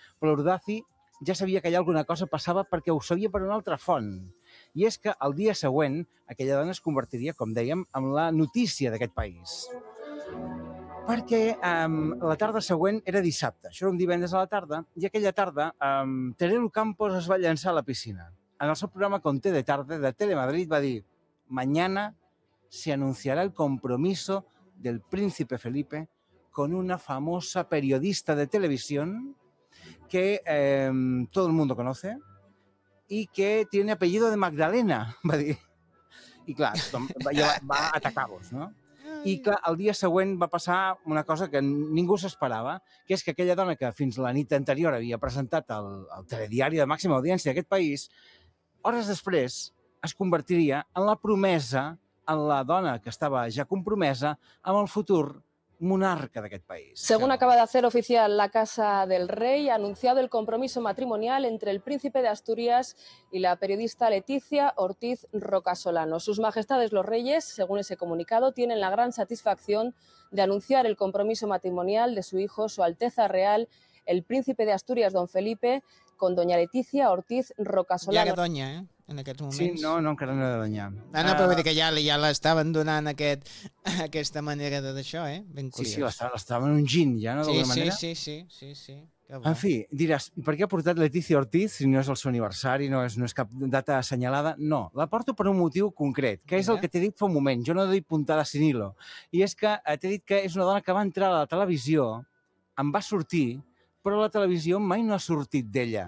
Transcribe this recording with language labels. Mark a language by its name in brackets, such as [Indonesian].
[Catalan] Però l'Urdaci ja sabia que allà alguna cosa passava perquè ho sabia per una altra font. I és que el dia següent aquella dona es convertiria, com dèiem, en la notícia d'aquest país. Perquè la tarda següent era dissabte, això era un divendres a la tarda, i aquella tarda Terelu Campos es va llançar a la piscina. En el seu programa Conté de Tarde de Telemadrid va dir: [Spanish] "Mañana se anunciará el compromiso del príncipe Felipe con una famosa periodista de televisión que todo el mundo conoce y que tiene apellido de Magdalena", [Catalan] va dir. I clar, va atacar-vos, no? I clar, el dia següent va passar una cosa que ningú s'esperava, que és que aquella dona que fins la nit anterior havia presentat el telediari de màxima audiència d'aquest país, hores després es convertiria en la promesa, en la dona que estava ja compromesa amb el futur monarca d'aquest país. [Spanish] Según acaba de hacer oficial la Casa del Rey, ha anunciado el compromiso matrimonial entre el príncipe de Asturias y la periodista Letícia Ortiz Rocasolano. Sus majestades los reyes, según ese comunicado, tienen la gran satisfacción de anunciar el compromiso matrimonial de su hijo, su alteza real, el príncipe de Asturias, don Felipe, con doña Letícia Ortiz Rocasolano. [Catalan] Ja que doña, en aquests moments. Sí, no, encara no era doña. Ah, no, però vull dir que ja l'estaven donant aquesta manera d'això, ben curiós. Sí, l'estaven ungint ja, no? Sí. En fi, diràs, per què ha portat Letícia Ortiz si no és el seu aniversari, no és cap data assenyalada? No, la porto per un motiu concret, que és el que t'he dit fa un moment, jo no he dit [Spanish] puntada sin hilo, [Catalan] i és que t'he dit que és una dona que va entrar a la televisió, em va sortir, però la televisió mai no ha sortit d'ella.